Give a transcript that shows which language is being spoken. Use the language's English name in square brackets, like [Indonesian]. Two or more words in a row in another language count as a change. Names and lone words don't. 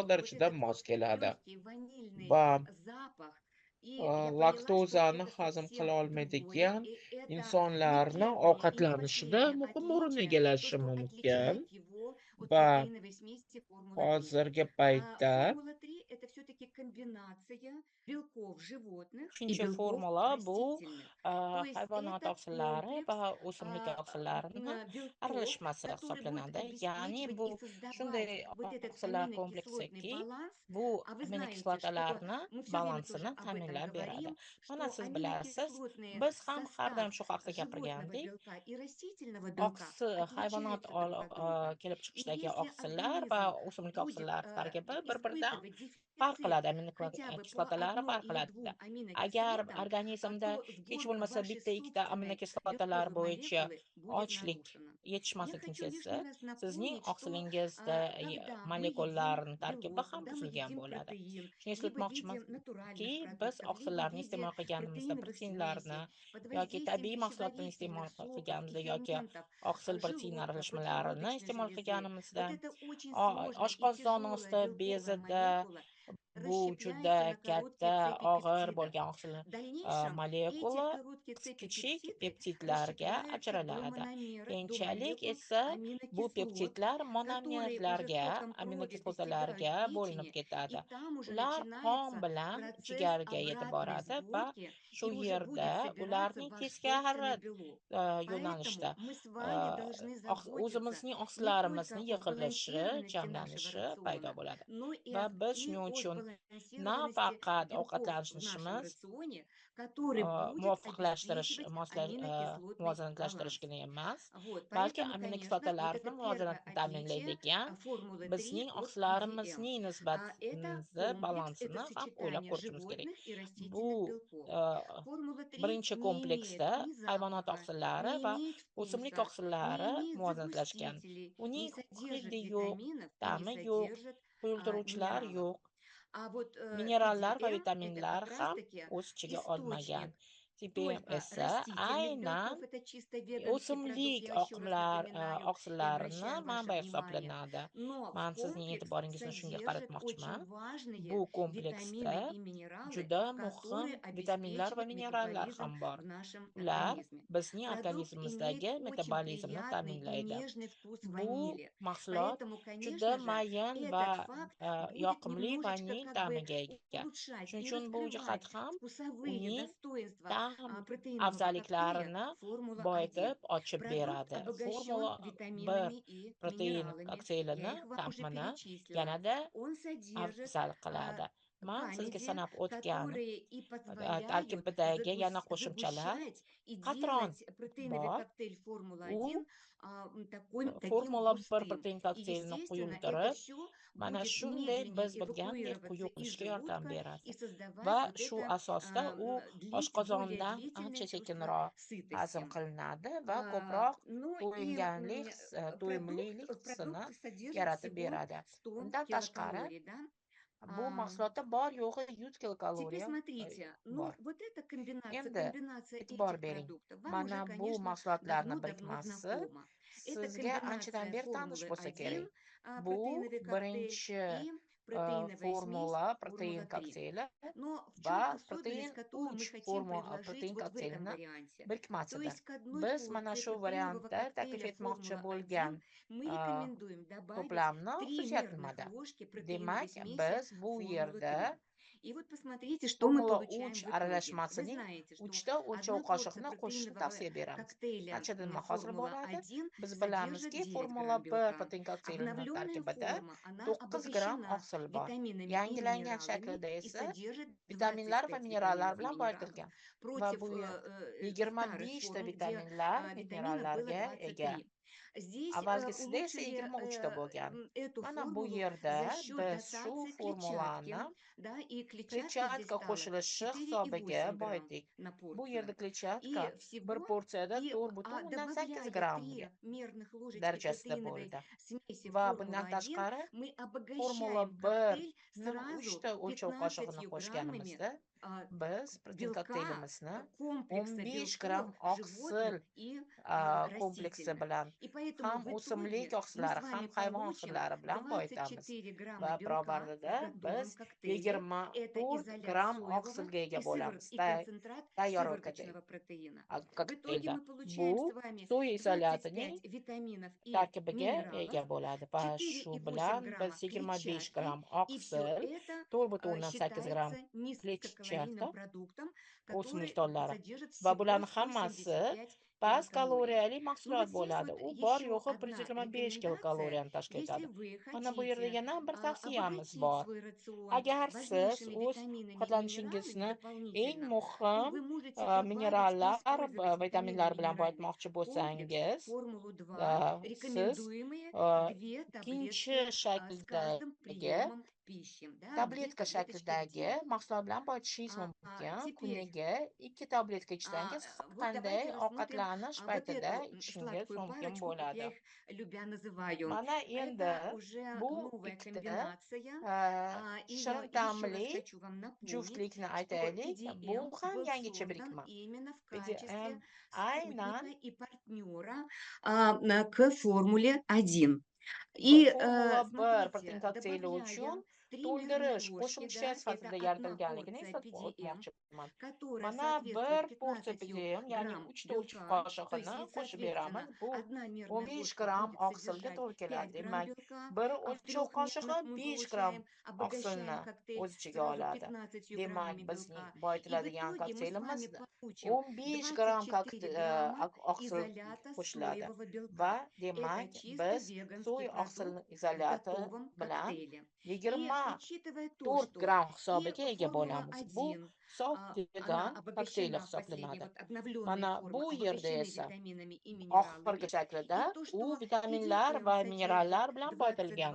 [Russian] баночку, вот [Uzbek] darajada [Russian] этот [Uzbek] mos [Russian] вот [Uzbek] keladi. [Russian] легкий ванильный [Uzbek] Va [Russian] запах, и я поняла, что [Uzbek] laktozani [Russian] это [Uzbek] hazm [Russian] совсем [Uzbek] qila [Russian] другое, [Uzbek] olmaydigan [Russian] и это не [Uzbek] insonlarni [Russian] первое и не [Uzbek] ovqatlanishida [Russian] последнее [Uzbek] muhim o'rin [Russian] отличие, то, [Uzbek] egallashi [Russian] что [Uzbek] mumkin. [Russian] отличает его от [Uzbek] Va [Russian] протеиновой смеси Формула-3. [Uzbek] hozirgi paytda [Russian] Формула-3 это все-таки комбинация белков животных и [Uzbek] Uchinchi [Russian] белков [Uzbek] formula bu [Russian] растительных. То есть [Uzbek] hayvonot [Russian] это [Uzbek] oqsillari [Russian] комплекс [Uzbek] va o'simlik oqsillarini [Russian] белков, [Uzbek] aralashmasi [Russian] который будет [Uzbek] hisoblanadi. Ya'ni [Russian] обеспечивать и [Uzbek] bu [Russian] создавать [Uzbek] shunday [Russian] вот этот [Uzbek] oqsillar [Russian] аминокислотный [Uzbek] kompleksiki, [Russian] баланс. [Uzbek] bu [Russian] А вы знаете, что [Uzbek] aminokislotalarni [Russian] мы все время тоже [Uzbek] balansini [Russian] об этом [Uzbek] ta'minlab beradi. [Russian] говорим, [Uzbek] Mana [Russian] что [Uzbek] siz bilasiz, [Russian] аминокислотный [Uzbek] biz ham har [Russian] состав [Uzbek] doim shu haqida [Russian] животного [Uzbek] gapirgandik. [Russian] белка и растительного белка [Uzbek] Hayvonot [Russian] отличаются друг от друга. [Uzbek] kelib [Russian] И [Uzbek] chiqishdagi [Russian] если [Uzbek] oqsillar va [Russian] организм [Uzbek] o'simlik [Russian] будет [Uzbek] oqsillar tarkibi bir-biridan [Russian] испытывать [Uzbek] farq [Russian] дефицит [Uzbek] qiladi, [Russian] хотя бы по [Uzbek] aminokislotalari [Russian] одной [Uzbek] farq [Russian] или [Uzbek] qiladi. [Russian] двум [Uzbek] Agar [Russian] аминокислотам, [Uzbek] organizmda [Russian] то [Uzbek] hech [Russian] сборка [Uzbek] bo'lmasa [Russian] вашей [Uzbek] bitta ikkita [Russian] собственной [Uzbek] aminokislotalar [Russian] белковой [Uzbek] bo'yicha [Russian] молекулы будет [Uzbek] ochlik [Russian] нарушена. Я [Uzbek] yetishmaslikni [Russian] хочу [Uzbek] sezsa, [Russian] лишний раз [Uzbek] sizning [Russian] напомнить, что [Uzbek] oqsilingizda [Russian] когда мы едим [Uzbek] molekularni tarkibi [Russian] белок, [Uzbek] ham [Russian] когда мы [Uzbek] buzilgan [Russian] едим [Uzbek] bo'ladi. [Russian] протеин, [Uzbek] Shuni [Russian] либо видим [Uzbek] eslatmoqchimanki, [Russian] натуральных [Uzbek] biz [Russian] продуктов, либо в [Uzbek] oqsillarni [Russian] виде [Uzbek] iste'mol qilganimizda, [Russian] протеиновых [Uzbek] proteinlarni [Russian] смесей, под [Uzbek] yoki [Russian] воздействием [Uzbek] tabiiy mahsulotlarni iste'mol [Russian] пищеварительных соков и [Uzbek] qilganimizda yoki [Russian] ферментов [Uzbek] oqsil protein [Russian] желудка, [Uzbek] aralashmalarini [Russian] поджелудочной [Uzbek] iste'mol [Russian] железы. [Uzbek] qilganimizda, [Russian] Вот эта очень сложная и [Uzbek] oshqozon [Russian] тяжелая [Uzbek] osti [Russian] белковая [Uzbek] bezida [Russian] молекула [Uzbek] bu juda [Russian] расщепляется на [Uzbek] katta, [Russian] короткие цепи [Uzbek] og'ir [Russian] пептидов. [Uzbek] bo'lgan oqsil [Russian] В дальнейшем эти [Uzbek] molekula [Russian] короткие цепи [Uzbek] kichik [Russian] пептиды [Uzbek] peptidlarga [Russian] расщепляются до [Uzbek] ajraladi. [Russian] мономеров, до [Uzbek] Keyinchalik [Russian] молекул [Uzbek] esa bu [Russian] аминокислот, [Uzbek] peptidlar [Russian] которые уже [Uzbek] monomerlarga, [Russian] соком крови достигают [Uzbek] aminokislotalarga bo'linib [Russian] печени, и [Uzbek] ketadi. [Russian] там уже [Uzbek] Ular qon [Russian] начинается [Uzbek] bilan [Russian] процесс [Uzbek] jigarga yetib [Russian] обратной [Uzbek] boradi va [Russian] сборки, [Uzbek] shu [Russian] и уже [Uzbek] yerda [Russian] будет собираться [Uzbek] ularning [Russian] ваш [Uzbek] teskari [Russian] собственный белок. [Uzbek] yo'nalishda [Russian] Поэтому мы с вами должны заботиться [Uzbek] o'zimizning [Russian] не только [Uzbek] oqsillarimizni [Russian] о [Uzbek] yig'ilishi, [Russian] сбалансированности нашего [Uzbek] jamlanishi paydo [Russian] рациона, [Uzbek] bo'ladi. [Russian] но и [Uzbek] Va biz [Russian] и [Uzbek] shuning [Russian] о [Uzbek] uchun [Russian] сбалансированности [Uzbek] nafaqat [Russian] белков в нашем [Uzbek] ovqatlanishimiz [Russian] рационе, который будет [Uzbek] muvofiqlashtirish, [Russian] обеспечивать аминокислотный баланс. [Uzbek] muvozanatlantirishgina emas, [Russian] Вот, [Uzbek] balki [Russian] поэтому, конечно, вот [Uzbek] aminokislotalarni [Russian] это первое [Uzbek] muvozanatini [Russian] отличие [Uzbek] ta'minlaydigan [Russian] формулы 3 [Uzbek] bizning [Russian] от EDM. [Uzbek] oqsillarimizning [Russian] Это [Uzbek] nisbati [Russian] комплекс, это [Uzbek] balansini ham o'ylab [Russian] сочетание [Uzbek] ko'rishimiz kerak. [Russian] животных и [Uzbek] Bu [Russian] растительных белков. uh, Формула 3 [Uzbek] birinchi [Russian] не [Uzbek] kompleksda [Russian] имеет ни [Uzbek] hayvonot [Russian] запаха, [Uzbek] oqsillari [Russian] не [Uzbek] va [Russian] имеет [Uzbek] o'simlik [Russian] вкуса, не [Uzbek] oqsillari [Russian] имеет [Uzbek] muvozanatlashgan. [Russian] загустителей, не [Uzbek] Uning [Russian] содержит [Uzbek] hidi yo'q, [Russian] витаминов и не [Uzbek] ta'mi yo'q, [Russian] содержит [Uzbek] to'ydiruvchilar [Russian] минералов. [Uzbek] yo'q, [Russian] А вот [Uzbek] minerallar va [Russian] EDM– это [Uzbek] vitaminlar [Russian] как [Uzbek] ham [Russian] раз-таки [Uzbek] o'z ichiga olmagan. [Russian] источник [Uzbek] TPM [Russian] только [Uzbek] esa [Russian] растительных [Uzbek] aynan [Russian] белков, это чисто веганский продукт, [Uzbek] o'simlik [Russian] я еще раз напоминаю и [Uzbek] oqsillarini [Russian] обращаю ваше [Uzbek] manbai [Russian] внимание. [Uzbek] hisoblanadi. [Russian] Но в [Uzbek] Man sizning [Russian] комплекс [Uzbek] e'tiboringizni shunga [Russian] содержит очень [Uzbek] qaratmoqchiman. Bu [Russian] важные [Uzbek] kompleksda [Russian] витамины и минералы, [Uzbek] juda muhim [Russian] которые [Uzbek] vitaminlar va [Russian] обеспечивают [Uzbek] minerallar [Russian] метаболизм [Uzbek] ham bor. [Russian] в нашем [Uzbek] Ular [Russian] организме. [Uzbek] bizning [Russian] Продукт имеет [Uzbek] organizmimizdagi [Russian] очень [Uzbek] metabolizmni [Russian] приятный и [Uzbek] ta'minlaydi. [Russian] нежный вкус [Uzbek] Bu [Russian] ванили. [Uzbek] mahsulot [Russian] Поэтому, [Uzbek] juda [Russian] конечно же, [Uzbek] mayin va [Russian] этот факт будет [Uzbek] yoqimli [Russian] немножечко [Uzbek] vanil [Russian] как бы [Uzbek] ta'miga ega. [Russian] улучшать [Uzbek] Shuning [Russian] и [Uzbek] uchun bu [Russian] раскрывать [Uzbek] jihat ham [Russian] вкусовые [Uzbek] uning [Russian] достоинства [Uzbek] ta'm [Russian] протеинового коктейля [Uzbek] afzalliklarini [Russian] Формула-1. [Uzbek] boyitib ochib [Russian] Продукт [Uzbek] beradi. [Russian] обогащен [Uzbek] Formula 1 [Russian] витаминами и [Uzbek] protein [Russian] минералами. Я [Uzbek] kokteylini [Russian] их вам уже [Uzbek] ta'mini [Russian] перечислила. [Uzbek] yanada [Russian] Он содержит [Uzbek] afzal qiladi. Man sizga [Russian] камеди, [Uzbek] sanab o'tgan [Russian] которые и позволяют [Uzbek] tarkibidagi yana qo'shimchalar [Russian] загущать и [Uzbek] qatron [Russian] делать протеиновый [Uzbek] bor. [Russian] коктейль Формула-1 [Uzbek] U [Russian] таким [Uzbek] Formula 1 [Russian] густым. [Uzbek] protein [Russian] И, [Uzbek] kokteylini [Russian] естественно, это [Uzbek] quyultirib, [Russian] все [Uzbek] mana [Russian] будет [Uzbek] shunday [Russian] медленнее [Uzbek] biz bilgandek [Russian] эвакуироваться [Uzbek] quyuq [Russian] из [Uzbek] qilishga yordam [Russian] желудка и [Uzbek] beradi. [Russian] создавать [Uzbek] Va [Russian] вот [Uzbek] shu [Russian] это [Uzbek] asosda u [Russian] длить более [Uzbek] oshqozondan [Russian] длительное [Uzbek] ancha [Russian] чувство [Uzbek] sekinroq hazm [Russian] сытости. [Uzbek] qilinadi va ko'proq [Russian] Ну и [Uzbek] to'yinganlik, to'yimlilik hissini [Russian] продукт содержит [Uzbek] yaratib [Russian] всего [Uzbek] beradi. [Russian] 100 [Uzbek] Undan tashqari, [Russian] килокалорий, да? [Uzbek] bu [Russian] А, [Uzbek] mahsulotda bor yo'g'i 100 [Russian] Теперь [Uzbek] kilokaloriya [Russian] смотрите, [Uzbek] bor. [Russian] ну вот эта комбинация, [Uzbek] Endi [Russian] комбинация [Uzbek] e'tibor [Russian] этих [Uzbek] bering. [Russian] продуктов вам [Uzbek] Mana [Russian] уже, [Uzbek] bu [Russian] конечно, [Uzbek] mahsulotlarni [Russian] давно-давно [Uzbek] birikmasi [Russian] знакома. Это [Uzbek] sizga anchadan [Russian] комбинация [Uzbek] beri tanish [Russian] формулы [Uzbek] bo'lsa [Russian] 1, [Uzbek] kerak. Bu [Russian] протеиновый коктейль, [Uzbek] birinchi [Russian] и протеиновая смесь [Uzbek] formula protein [Russian] формула 3. [Uzbek] kokteyli [Russian] Но в [Uzbek] va [Russian] чем [Uzbek] protein [Russian] особенность, которую мы [Uzbek] uch [Russian] хотим предложить [Uzbek] protein [Russian] вот в этом [Uzbek] kokteylini [Russian] варианте? То [Uzbek] birikmasidir. [Russian] есть к одной [Uzbek] Biz mana [Russian] порции [Uzbek] shu [Russian] протеинового [Uzbek] variantda taklif [Russian] коктейля [Uzbek] etmoqchi [Russian] Формула-1 [Uzbek] bo'lgan [Russian] мы uh, рекомендуем добавить [Uzbek] to'plamni [Russian] 3 [Uzbek] xususiyati [Russian] мерных [Uzbek] nimada? [Russian] ложки протеиновой [Uzbek] Demak, [Russian] смеси [Uzbek] biz bu yerda [Russian] Формулы-3. И вот посмотрите, что мы [Uzbek] Formula [Russian] получаем [Uzbek] 3 [Russian] в итоге. Вы [Uzbek] aralashmasining [Russian] знаете, что [Uzbek] 3 o'lchov [Russian] одна порция [Uzbek] qoshiqni qo'shishni [Russian] протеинового [Uzbek] tavsiya beramiz. [Russian] коктейля [Uzbek] Qanchadan hosil bo'ladi? [Russian] Формула-1 [Uzbek] Biz [Russian] содержит [Uzbek] bilamizki, [Russian] 9 [Uzbek] Formula [Russian] грамм [Uzbek] 1 [Russian] белка. [Uzbek] protein kokteylini [Russian] Обновленная [Uzbek] tarkibida [Russian] форма, она [Uzbek] 9 gramm [Russian] обогащена [Uzbek] oqsil bor. [Russian] витаминами и [Uzbek] Yangilangan [Russian] минералами [Uzbek] shaklida [Russian] и [Uzbek] esa [Russian] содержит [Uzbek] vitaminlar va [Russian] 25 [Uzbek] minerallar [Russian] витаминов и [Uzbek] bilan [Russian] минералов. [Uzbek] boyitilgan. Va [Russian] Против [Uzbek] bu [Russian] старых [Uzbek] 25 ta [Russian] форм, где [Uzbek] vitaminlar, [Russian] витаминов было [Uzbek] minerallarga ega. [Russian] 23. Здесь [Uzbek] Avvalgisida esa [Russian] улучшили [Uzbek] 23 ta bo'lgan. [Russian] эту [Uzbek] Mana bu [Russian] формулу [Uzbek] yerda [Russian] за счет [Uzbek] biz shu [Russian] дотации [Uzbek] formulani [Russian] клетчатки, да, и клетчатка здесь [Uzbek] kletchatka [Russian] стала [Uzbek] qo'shilishi hisobiga [Russian] 4,8 грамм [Uzbek] boyitdik. [Russian] на [Uzbek] Bu yerda [Russian] порцию. [Uzbek] kletchatka [Russian] И [Uzbek] bir [Russian] всего, [Uzbek] porsiyada [Russian] и [Uzbek] 4,8 [Russian] добавляя [Uzbek] grammga [Russian] 3 мерных ложечки [Uzbek] darajasida [Russian] протеиновой [Uzbek] bo'ldi. [Russian] смеси [Uzbek] Va bundan [Russian] Формула-1, [Uzbek] tashqari [Russian] мы [Uzbek] Formula [Russian] обогащаем коктейль [Uzbek] 1ning [Russian] сразу [Uzbek] 3 ta o'lchov [Russian] 15 [Uzbek] qoshig'ini [Russian] граммами [Uzbek] qo'shganimizda biz protein [Russian] белка, [Uzbek] kokteylimizni [Russian] комплекса [Uzbek] 15 gram [Russian] белков животных [Uzbek] oqsil [Russian] и [Uzbek] kompleksi [Russian] растительных. [Uzbek] bilan [Russian] И поэтому [Uzbek] ham [Russian] в [Uzbek] o'simlik [Russian] итоге мы с [Uzbek] oqsillari, ham [Russian] вами [Uzbek] hayvon [Russian] получим [Uzbek] oqsillari bilan boyitamiz. [Russian] 24 грамма [Uzbek] Va [Russian] белка [Uzbek] barobarida [Russian] в [Uzbek] biz [Russian] готовом коктейле. Это [Uzbek] 24 [Russian] изолят [Uzbek] gram [Russian] соевого [Uzbek] oqsilga ega bo'lamiz [Russian] и концентрат [Uzbek] tayyor [Russian] сывороточного протеина. В итоге [Uzbek] kokteylda. [Russian] мы получаем с [Uzbek] Bu [Russian] вами [Uzbek] soya izolyatining [Russian] 25 витаминов и [Uzbek] tarkibiga [Russian] минералов, [Uzbek] ega bo'ladi va shu [Russian] 4,8 [Uzbek] bilan biz [Russian] грамма [Uzbek] 25 [Russian] клетчатки, [Uzbek] gram [Russian] и все [Uzbek] oqsil, [Russian] это [Uzbek] 4,8 gram [Russian] считается низкокалорийным [Uzbek] kletchatka, [Russian] продуктом, [Uzbek] o'simlik [Russian] который [Uzbek] donlari [Russian] содержит [Uzbek] va [Russian] всего [Uzbek] bularning hammasi [Russian] 175 [Uzbek] past [Russian] килокалорий. [Uzbek] kaloriyali [Russian] Ну [Uzbek] mahsulot [Russian] вот здесь [Uzbek] bo'ladi. [Russian] вот [Uzbek] U bor [Russian] еще [Uzbek] yo'g'i [Russian] одна [Uzbek] 125 [Russian] рекомендация. [Uzbek] kilokaloriyani tashkil [Russian] Если [Uzbek] etadi. [Russian] вы [Uzbek] Mana bu yerda [Russian] хотите [Uzbek] yana bir tavsiyamiz [Russian] обогатить [Uzbek] bor. [Russian] свой рацион [Uzbek] Agar siz [Russian] важнейшими [Uzbek] o'z [Russian] витаминами и минералами [Uzbek] ovqatlanishingizni eng [Russian] дополнительно, то [Uzbek] muhim [Russian] вы можете добавить и [Uzbek] minerallar, [Russian] использовать [Uzbek] vitaminlar bilan [Russian] витаминно-минеральный [Uzbek] boyitmoqchi [Russian] комплекс [Uzbek] bo'lsangiz, [Russian] Формулу-2, [Uzbek] siz [Russian] рекомендуемые uh, 2 [Uzbek] ikkinchi [Russian] таблетки с каждым [Uzbek] shaklidagi [Russian] приемом пищи. Да, 2 [Uzbek] tabletka таблеточки в shaklidagi [Russian] день. [Uzbek] mahsulot bilan boyitishingiz mumkin. [Russian] Теперь [Uzbek] Kuniga 2 tabletka ichsangiz har [Russian] вот [Uzbek] qanday [Russian] давайте рассмотрим [Uzbek] ovqatlanish [Russian] вот [Uzbek] paytida [Russian] эту [Uzbek] ichishingiz [Russian] сладкую [Uzbek] mumkin [Russian] парочку, как я [Uzbek] bo'ladi. [Russian] их любя называю. [Uzbek] Mana endi [Russian] Это уже [Uzbek] bu [Russian] новая [Uzbek] ikkita [Russian] комбинация. И я [Uzbek] shirin [Russian] еще раз [Uzbek] ta'mli [Russian] хочу вам напомнить, [Uzbek] juftlikni [Russian] что [Uzbek] aytaylik. Bu [Russian] EDM [Uzbek] ham [Russian] был [Uzbek] yangicha [Russian] создан [Uzbek] birikma. [Russian] именно в [Uzbek] PDM [Russian] качестве [Uzbek] aynan [Russian] спутника и партнера к Формуле-1. [Uzbek] bu [Russian] И [Uzbek] Formula 1 protein [Russian] смотрите, [Uzbek] kokteyli [Russian] добавляя [Uzbek] uchun [Russian] 3 мерные [Uzbek] to'ldirish [Russian] ложки, [Uzbek] qo'shimcha [Russian] да, это [Uzbek] sifatida [Russian] одна [Uzbek] yaratilganligini [Russian] порция [Uzbek] eslatib [Russian] PDM, [Uzbek] o'tmoqchiman. [Russian] которая [Uzbek] Mana [Russian] соответствует [Uzbek] bir porsiya [Russian] 15 [Uzbek] PDM, ya'ni [Russian] грамм [Uzbek] 3 [Russian] белка, то [Uzbek] qoshig'ini [Russian] есть, и, [Uzbek] qo'shib beramiz. [Russian] соответственно, [Uzbek] Bu [Russian] одна мерная [Uzbek] 15 [Russian] ложка [Uzbek] gramm [Russian] будет [Uzbek] oqsilga [Russian] содержать [Uzbek] to'g'ri [Russian] 5 [Uzbek] keladi. [Russian] грамм [Uzbek] Demak, [Russian] белка, [Uzbek] bir [Russian] а в [Uzbek] o'lchov qoshiqi [Russian] трехмерных мы [Uzbek] 5 gramm [Russian] получаем, обогащаем [Uzbek] oqsilni [Russian] коктейль [Uzbek] o'z ichiga [Russian] сразу [Uzbek] oladi. [Russian] 15 [Uzbek] Demak, [Russian] граммами [Uzbek] bizning [Russian] белка. И в [Uzbek] boyitiladigan [Russian] итоге мы с [Uzbek] kokteylimiz [Russian] вами получим [Uzbek] 15 gramm [Russian] 24 грамма [Uzbek] oqsil [Russian] изолята [Uzbek] qo'shiladi [Russian] соевого [Uzbek] va [Russian] белка. [Uzbek] demak [Russian] Это чисто [Uzbek] biz so'y [Russian] веганский [Uzbek] oqsil [Russian] продукт в [Uzbek] izolati [Russian] готовом [Uzbek] bilan [Russian] коктейле. И [Uzbek] 24 [Russian] учитывая то, что [Uzbek] gramm [Russian] и [Uzbek] hisobiga ega bo'lamiz. Bu [Russian] Формула-1, [Uzbek] sof [Russian] она [Uzbek] vegan kokteyli [Russian] обогащена в последней, [Uzbek] hisoblanadi. [Russian] вот обновленная [Uzbek] Mana bu [Russian] форма, [Uzbek] yerda [Russian] обогащены [Uzbek] esa [Russian] витаминами и [Uzbek] oxirgi [Russian] минералами. [Uzbek] shaklida [Russian] И то, [Uzbek] u [Russian] что [Uzbek] vitaminlar [Russian] PDM [Uzbek] va [Russian] содержит [Uzbek] minerallar bilan boyitilgan.